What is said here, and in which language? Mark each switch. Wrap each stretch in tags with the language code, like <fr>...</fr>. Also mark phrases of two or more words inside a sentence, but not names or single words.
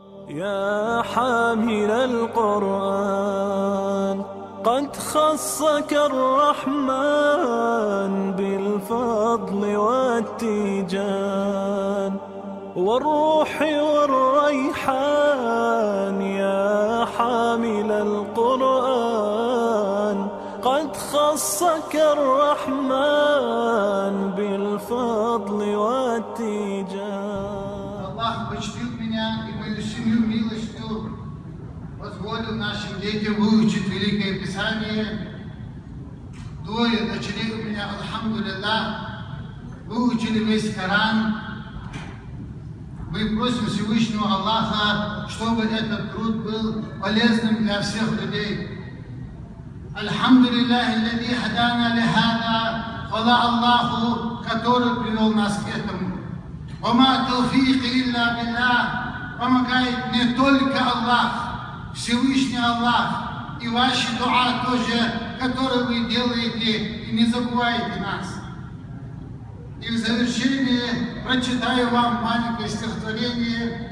<ar>يا حامل القرآن قد خصك الرحمن بالفضل والتيجان والروح والريحان. يا حامل القرآن قد خصك الرحمن بالفضل والتيجان.</ar> <ru>Аллах почтил меня и мою семью милостью, позволил нашим детям выучить Великое Писание. Двое дочерей у меня, альхамдулиллах, выучили весь Коран. Мы просим Всевышнего Аллаха, чтобы этот труд был полезным для всех людей.</ru> <ar>الحمد لله الذي هدانا لهذا,</ar> <ru>хвала Аллаху, который привел нас к этому.</ru> <ar>وما توفيقي إلا بالله,</ar> <ru>помогает не только Аллах, Всевышний Аллах, и ваши дуа тоже, которые вы делаете, и не забывайте нас. И в завершение прочитаю вам маленькое стихотворение.</ru>